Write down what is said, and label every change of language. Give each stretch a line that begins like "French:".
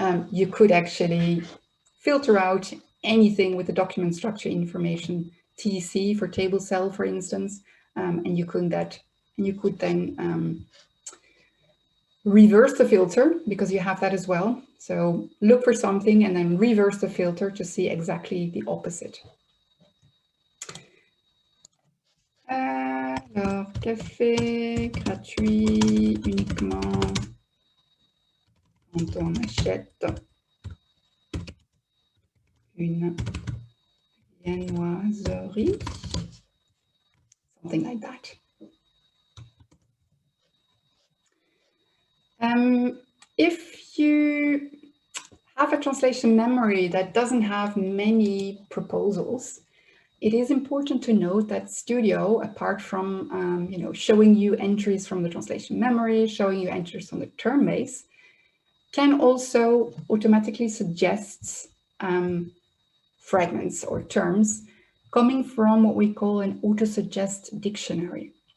English: You could actually filter out anything with the document structure information, TC for table cell, for instance, and you could then reverse the filter, because you have that as well. So look for something and then reverse the filter to see exactly the opposite.
French: Alors, café gratuit uniquement quand on achète une viennoiserie,
English: something like that. If you have a translation memory that doesn't have many proposals, it is important to note that Studio, apart from showing you entries from the translation memory, showing you entries from the term base, can also automatically suggest fragments or terms coming from what we call an auto-suggest dictionary.